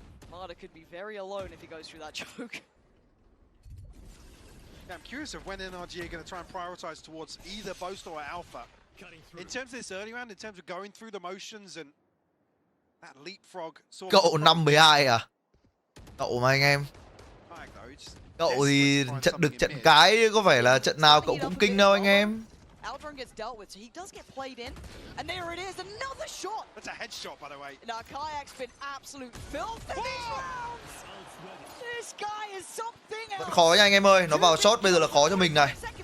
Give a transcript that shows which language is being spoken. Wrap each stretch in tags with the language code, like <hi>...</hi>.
<en>Marta could be very alone if he goes through that choke. Yeah, I'm curious of when NRG are going to try and prioritize towards either Boast or Alpha. In terms of this early round, in terms of going through the motions and that leapfrog sort of...</en> <vi>Cậu 5-12 à? Cậu mà anh em. Cậu thì trận được trận cái, có phải là trận nào cậu cũng kinh đâu anh em.</vi> <en>Aldrin gets dealt with, so he does get played in. And there it is, another shot! That's a headshot, by the way. Now, Kayak's been absolute filth in these rounds! This guy is something else!</en> <vi>Vẫn khó nha anh em ơi, nó vào shot bây giờ là khó cho mình này.</vi>